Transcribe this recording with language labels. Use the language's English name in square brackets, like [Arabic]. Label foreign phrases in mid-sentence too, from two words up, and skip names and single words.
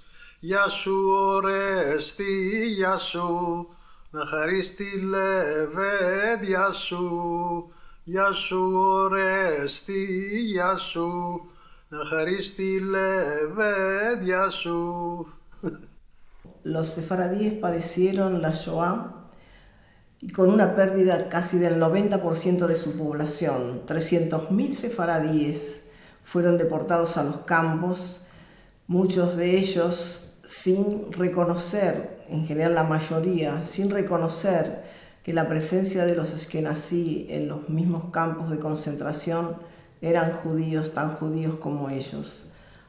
[Greek] Γεια σου Ορέστη, γεια σου, να χαρείς τη λεβέντια σου. Γεια σου Ορέστη, γεια σου, να χαρείς τη λεβέντια σου. [Spanish] Los sefaradíes padecieron la Shoah y con una pérdida casi del 90% de su población. 300.000 sefaradíes fueron deportados a los campos, muchos de ellos sin reconocer, en general la mayoría, sin reconocer que la presencia de los askenazí en los mismos campos de concentración eran judíos, tan judíos como ellos.